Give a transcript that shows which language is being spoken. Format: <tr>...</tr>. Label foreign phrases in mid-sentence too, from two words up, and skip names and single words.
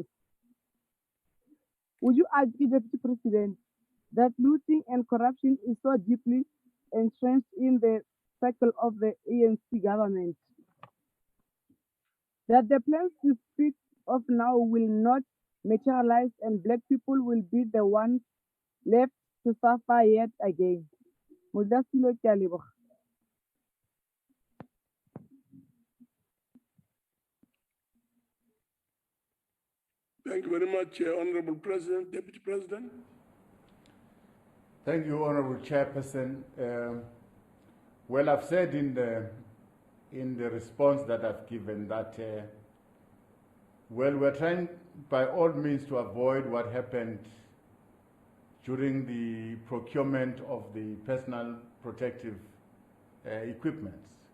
<en>Would you agree, Deputy President, that looting and corruption is so deeply entrenched in the circle of the ANC government that the plans to speak of now will not materialize and Black people will be the ones left to suffer yet again?</en> <tn>Modlasilo ke a leboga.</tn> <en>Thank you very much, Honorable President, Deputy President. Thank you, Honorable Chairperson. Well, I've said in the response that I've given that, well, we're trying by all means to avoid what happened during the procurement of the personal protective equipments.</en>